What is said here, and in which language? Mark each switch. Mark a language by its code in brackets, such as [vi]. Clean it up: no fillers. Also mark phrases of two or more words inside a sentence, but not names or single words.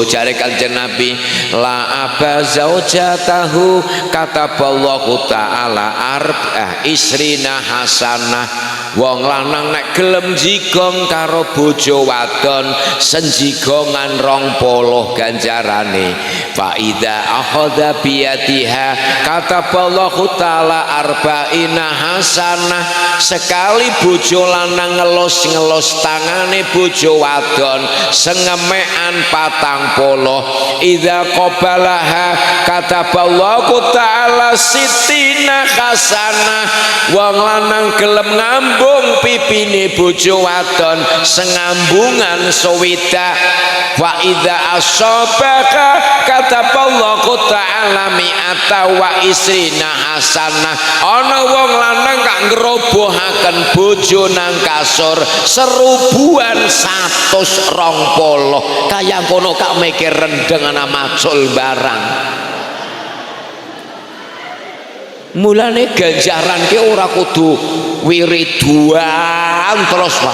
[jv] Jare Kanjeng Nabi, [ar] لاعب زوجته كتب الله تعالى عشرين حسنة. [jv] Wong lanang nek gelem jigong karo bojo wadon senjigongan 20 ganjarane. [ar] فإذا أخذ بيدها كتب الله تعالى أربعين حسنة. [jv] Sekali bojo lanang ngelus tangane bojo wadon sengemekan 40. [ar] إذا قبلها كتب الله تعالى ستين حسنة. [jv] Wong lanang gelem ngambung pipine bojo wadon sengambungan swidak. [ar] وإذا أصابك كتب الله تعالى مائة وعشرين حسنة. [jv] Ana wong lanang kak ngerobohaken bojo nang kasur 1120. Kaya kono kak mikir rendeng ana macul barang. Mulane ganjaran ki ora kudu wiridan terus Pak.